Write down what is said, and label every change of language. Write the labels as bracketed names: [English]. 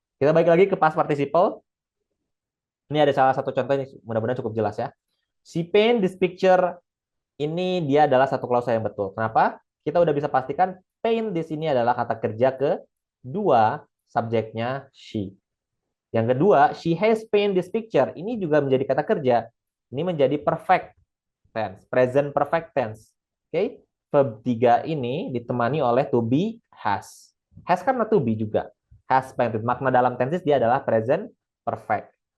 [Indonesian] Kita balik lagi ke past participle. Ini ada salah satu contoh ini mudah-mudahan cukup jelas ya. [English] She paint this picture. [Indonesian] Ini dia adalah satu klausa yang betul. Kenapa? Kita udah bisa pastikan paint di sini adalah kata kerja kedua, subjeknya she. Yang kedua, [English] she has paint this picture. [Indonesian] Ini juga menjadi kata kerja. Ini menjadi perfect tense, present perfect tense. Oke, verb 3 ini ditemani oleh to be has. Has karena to be juga. Has painted. Makna dalam tenses dia adalah present perfect.